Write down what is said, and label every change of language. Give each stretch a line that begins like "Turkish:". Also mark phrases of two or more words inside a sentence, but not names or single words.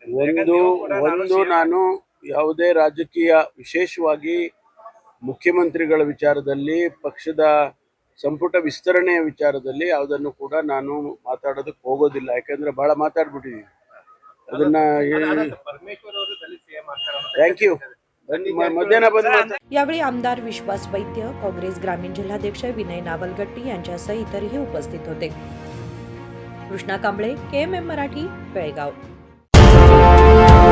Kannada: ಒಂದು ನಾನು ಯಾವುದೇ ರಾಜಕೀಯ, ವಿಶೇಷವಾಗಿ ಮುಖ್ಯಮಂತ್ರಿಗಳ ವಿಚಾರದಲ್ಲಿ, ಪಕ್ಷದ ಸಂಪುಟ ವಿಸ್ತರಣೆಯ ವಿಚಾರದಲ್ಲಿ ಯಾವುದನ್ನು ಕೂಡ ನಾನು ಮಾತಾಡೋದಕ್ಕೆ ಹೋಗೋದಿಲ್ಲ, ಯಾಕಂದ್ರೆ ಬಹಳ ಮಾತಾಡ್ಬಿಟ್ಟಿದ್ದೀನಿ ಅದನ್ನ।
English: thank you. मध्याह्न बंद।
Marathi: यावेळी आमदार विश्वास वैद्य, काँग्रेस ग्रामीण जिल्हाध्यक्ष विनय नावलगट्टी यांच्यासह इतरही उपस्थित होते। कृष्णा कांबळे, KMM मराठी, बेळगाव।